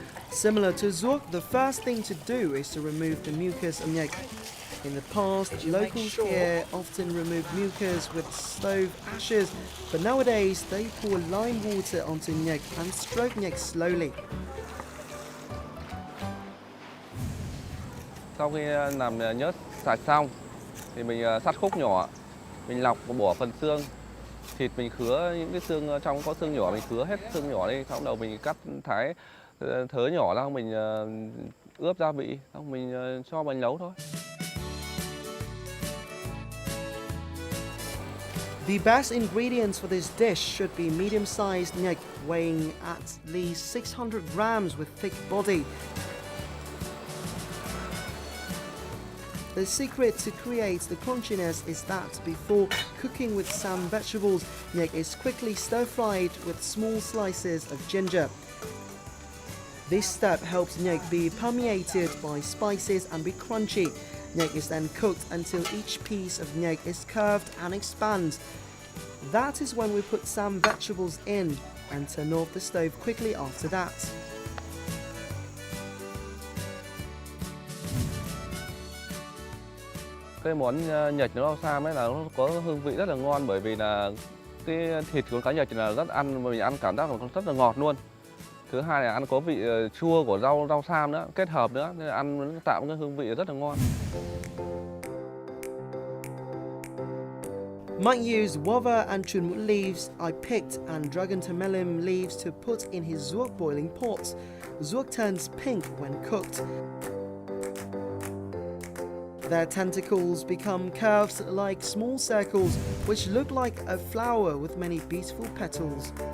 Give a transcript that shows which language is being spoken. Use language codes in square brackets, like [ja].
[en] Similar to zuoc, the first thing to do is to remove the mucus of nhạch. In the past, locals here often remove mucus with stove ashes, but nowadays they pour lime water onto nhạch and stroke nhạch slowly. [vi] Sau khi làm nhớt sạch xong thì mình sắt khúc nhỏ, mình lọc và bỏ phần xương. Thịt mình khứa những cái xương trong có xương nhỏ, mình khứa hết xương nhỏ đi, xong đầu mình cắt thái thớ nhỏ ra, mình ướp gia vị, xong mình cho vào nấu thôi. [en] The best ingredients for this dish should be medium-sized nhạch weighing at least 600 grams with thick body. The secret to create the crunchiness is that before cooking with some vegetables, nhạch is quickly stir-fried with small slices of ginger. This step helps nhạch be permeated by spices and be crunchy. Nhạch is then cooked until each piece of nhạch is curved and expands. That is when we put some vegetables in and turn off the stove quickly after that. [vi] Cái món nhạch nấu rau sam ấy là nó có hương vị rất là ngon, bởi vì là cái thịt của cá nhạch là rất ăn, mình ăn cảm giác là rất là ngọt luôn. Thứ hai là ăn có vị chua của rau sam nữa, kết hợp nữa, nên là ăn nó tạo cái hương vị rất là ngon. [en] Mạnh used guava and chun mut leaves I picked and dragon tamelum leaves to put in his zuoc boiling pot. Zuoc turns pink when cooked. Their tentacles become curves like small circles, which look like a flower with many beautiful petals.